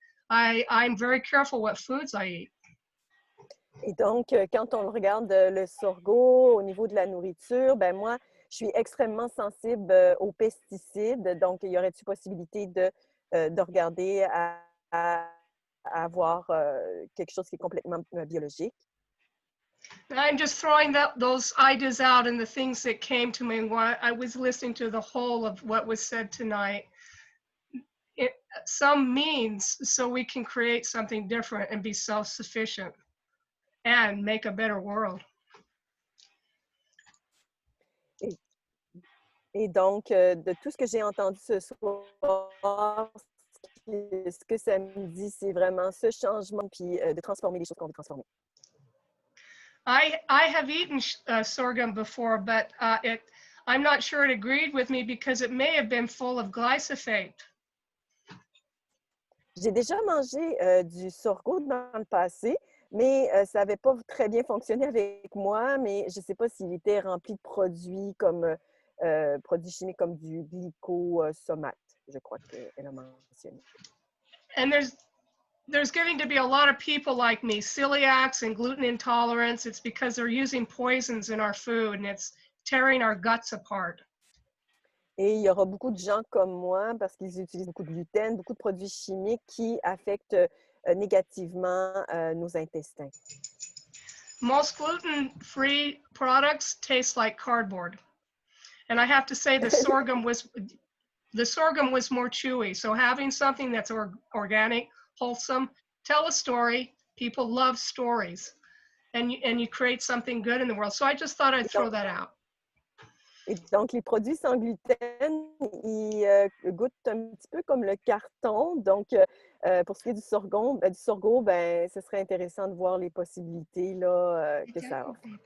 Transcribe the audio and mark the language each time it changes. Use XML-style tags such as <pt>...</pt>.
<en>I'm very careful what foods I eat.</en> <fr>Et donc, quand on regarde le sorgho au niveau de la nourriture, ben moi, je suis extrêmement sensible aux pesticides. Donc, y aurait-il possibilité de regarder à avoir quelque chose qui est complètement biologique?</fr> <en>I'm just throwing those ideas out and the things that came to me while I was listening to the whole of what was said tonight. Some means so we can create something different and be self-sufficient and make a better world.</en> <fr>Et donc, de tout ce que j'ai entendu ce soir, ce que ça me dit, c'est vraiment ce changement, puis de transformer les choses qu'on veut transformer.</fr> <en>I have eaten sorghum before, but I'm not sure it agreed with me because it may have been full of glyphosate.</en> <fr>J'ai déjà mangé du sorgho dans le passé, mais ça n'avait pas très bien fonctionné avec moi, mais je ne sais pas s'il était rempli de produits comme produits chimiques comme du glycosomate, je crois qu'elle a mentionné.</fr> <en>And there's getting to be a lot of people like me, celiacs and gluten intolerance. It's because they're using poisons in our food and it's tearing our guts apart.</en> <fr>Et il y aura beaucoup de gens comme moi, parce qu'ils utilisent beaucoup de gluten, beaucoup de produits chimiques qui affectent négativement nos intestins.</fr> <en>Most gluten-free products taste like cardboard. And I have to say the sorghum was The sorghum was more chewy. So having something that's organic, wholesome, tell a story. People love stories. And you create something good in the world. So I just thought I'd throw that out.</en> <fr>Et donc, les produits sans gluten, ils goûtent un petit peu comme le carton. Donc, pour ce qui est du sorgho, ben, ce serait intéressant de voir les possibilités là, que ça offre.</fr>